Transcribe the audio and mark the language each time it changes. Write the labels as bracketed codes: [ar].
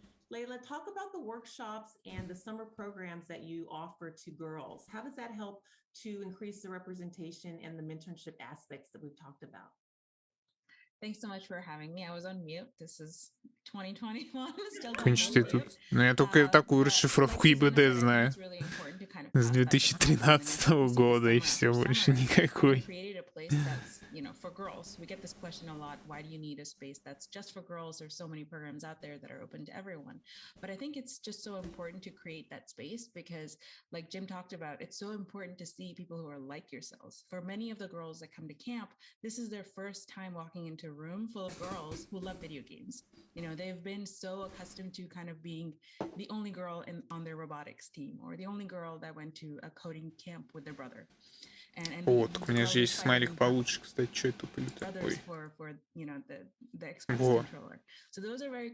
[en] Layla, talk about the workshops and the summer programs that you offer to girls. How does that help to increase the representation and the mentorship aspects that we've talked about? Thanks so much for having me. I was on mute. This is 2021. [ru] Институт. Ну, я только такую расшифровку ИБД знаю. С 2013 года, и все, больше никакой. [en] You know, for girls, we get this question a lot. Why do you need a space that's just for girls? There's so many programs out there that are open to everyone. But I think it's just so important to create that space because, like Jim talked about, it's so important to see people who are like yourselves. For many of the girls that come to camp, this is their first time walking into a room full of girls who love video games. You know, they've been so accustomed to kind of being the only girl on their robotics team or the only girl that went to a coding camp with their brother. [ru] Вот, у меня же есть смайлик получше, кстати, что это такой? Во.